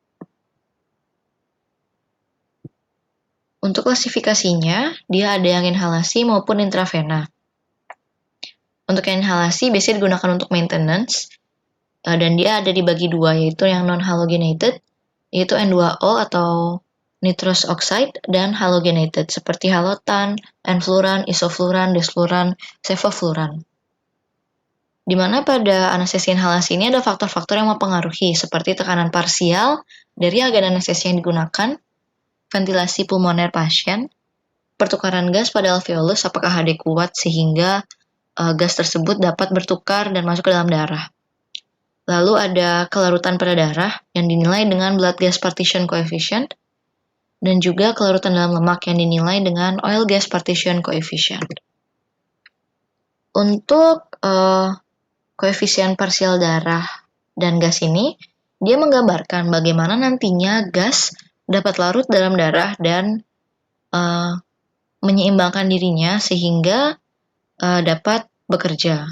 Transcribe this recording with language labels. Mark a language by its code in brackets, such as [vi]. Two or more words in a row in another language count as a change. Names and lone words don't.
[id] Untuk klasifikasinya, dia ada yang inhalasi maupun intravena. Untuk yang inhalasi biasanya digunakan untuk maintenance, dan dia ada dibagi 2, yaitu yang non-halogenated, yaitu N2O atau [en] nitrous oxide, [id] dan halogenated, seperti halotan, enfluran, isofluran, desfluran, sevofluran. Di mana pada anestesi inhalasi ini ada faktor-faktor yang mempengaruhi, seperti tekanan parsial dari agen anestesi yang digunakan, ventilasi pulmoner pasien, pertukaran gas pada alveolus apakah HD kuat sehingga gas tersebut dapat bertukar dan masuk ke dalam darah. Lalu ada kelarutan pada darah yang dinilai dengan [en] blood gas partition coefficient, [id] dan juga kelarutan dalam lemak yang dinilai dengan [en] oil gas partition coefficient. [id] Untuk koefisien parsial darah dan gas ini, dia menggambarkan bagaimana nantinya gas dapat larut dalam darah dan menyeimbangkan dirinya sehingga dapat bekerja.